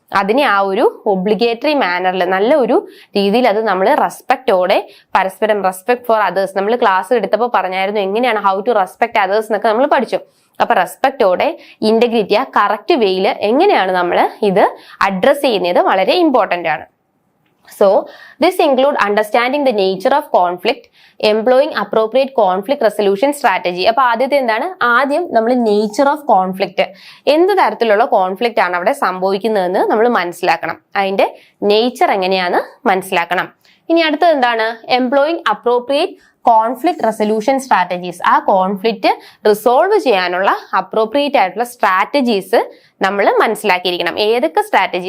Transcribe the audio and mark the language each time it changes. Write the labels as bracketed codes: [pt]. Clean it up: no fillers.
[ml] അതിനെ ആ ഒരു ഒബ്ലിഗേറ്ററി മാനറിൽ നല്ല ഒരു രീതിയിൽ അത് നമ്മൾ റെസ്പെക്റ്റോടെ പരസ്പരം [en] respect for others, [ml] നമ്മൾ ക്ലാസ് എടുത്തപ്പോൾ പറഞ്ഞായിരുന്നു എങ്ങനെയാണ് [en] how to respect others [ml] എന്നൊക്കെ നമ്മൾ പഠിച്ചു. അപ്പൊ റെസ്പെക്റ്റോടെ ഇന്റഗ്രിറ്റി ആ കറക്റ്റ് വേയിൽ എങ്ങനെയാണ് നമ്മൾ ഇത് അഡ്രസ് ചെയ്യുന്നത് വളരെ ഇമ്പോർട്ടന്റ് ആണ്. [en] So, this include understanding the nature of conflict, employing appropriate conflict resolution strategy. [ml] അപ്പൊ ആദ്യത്തെ എന്താണ്? ആദ്യം നമ്മൾ നേച്ചർ ഓഫ് കോൺഫ്ലിക്റ്റ്, എന്ത് തരത്തിലുള്ള കോൺഫ്ലിക്റ്റ് ആണ് അവിടെ സംഭവിക്കുന്നതെന്ന് നമ്മൾ മനസ്സിലാക്കണം. അതിന്റെ നേച്ചർ എങ്ങനെയാന്ന് മനസ്സിലാക്കണം. ഇനി അടുത്തത് എന്താണ്? [en] Employing appropriate conflict resolution strategies. [ml] ആ കോൺഫ്ലിക്റ്റ് റിസോൾവ് ചെയ്യാനുള്ള അപ്രോപ്രിയേറ്റ് ആയിട്ടുള്ള സ്ട്രാറ്റജീസ് നമ്മൾ മനസ്സിലാക്കിയിരിക്കണം. ഏതൊക്കെ സ്ട്രാറ്റജി?